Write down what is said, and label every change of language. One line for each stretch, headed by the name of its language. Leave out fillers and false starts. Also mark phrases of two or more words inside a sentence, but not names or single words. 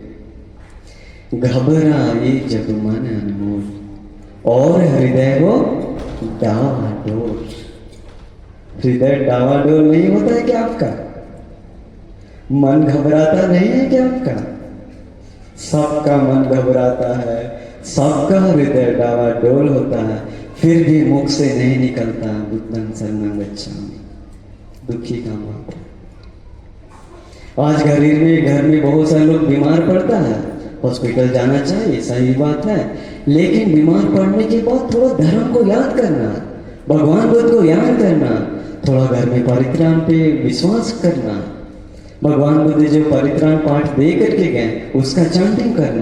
Hindi: घबराए जब मन अनमोल और हृदय वो डावाडोल। हृदय डावाडोल नहीं होता है क्या आपका? मन घबराता नहीं है क्या आपका? सबका मन घबराता है, सबका हृदय डावाडोल होता है, फिर भी मुख से नहीं निकलता
Pali: बुद्धं शरणं गच्छामि।
Hindi: दुखी का बात। आज घर में बहुत सारे लोग बीमार पड़ता है, हॉस्पिटल जाना चाहिए, सही बात है, लेकिन बीमार पड़ने के बाद थोड़ा धर्म को याद करना, भगवान बुद्ध को याद करना, थोड़ा घर में परित्राण पे विश्वास करना, भगवान बुद्ध जो परित्राण पाठ दे करके गए उसका चैंटिंग करना।